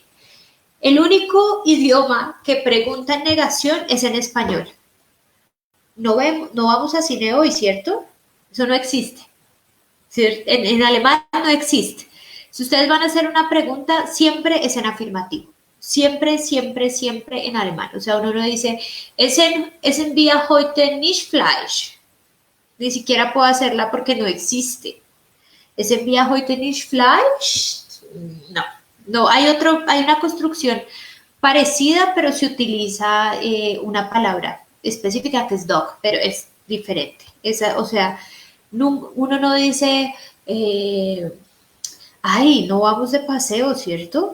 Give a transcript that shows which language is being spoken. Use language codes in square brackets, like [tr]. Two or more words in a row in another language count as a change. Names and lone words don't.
[es] El único idioma que pregunta en negación es en español. No vamos a cine hoy, ¿cierto? Eso no existe. En alemán no existe. Si ustedes van a hacer una pregunta, siempre es en afirmativo. Siempre, siempre, siempre en alemán. O sea, uno no dice, [de] ¿Essen wir heute nicht Fleisch? [es] Ni siquiera puedo hacerla porque no existe. [de] ¿Essen wir heute nicht Fleisch? [es] No. No, hay una construcción parecida, pero se utiliza una palabra específica que es dog, pero es diferente. O sea, uno no dice, ay, no vamos de paseo, ¿cierto?